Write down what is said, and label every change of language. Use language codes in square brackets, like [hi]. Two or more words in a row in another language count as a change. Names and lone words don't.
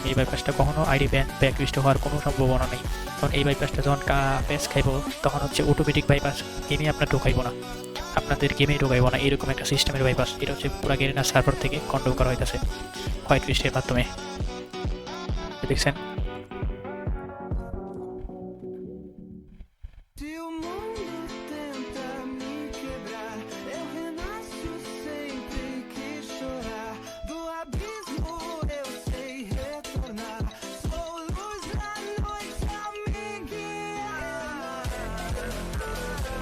[bn] এই বাইপাসটা কখনো [en] ID back list [bn] হওয়ার কোনো সম্ভাবনা নেই, কারণ এই বাইপাসটা যখন প্যাচ খাইব তখন হচ্ছে [en] automatic bypass [bn] গেমে আপনার ঢোকাইব না, আপনাদের গেমেই ঢোকাইব না, এরকম একটা সিস্টেমের বাইপাস। এটা হচ্ছে পুরো গেরিনা সার্ভার থেকে কন্ট্রোল করা হইতেছে হোয়াইট লিস্টের মাধ্যমে। দেখছেন [pt] Se o mundo tenta me quebrar, eu renasço sempre que chorar. Do abismo eu sei retornar. Sou luz da noite a me guiar.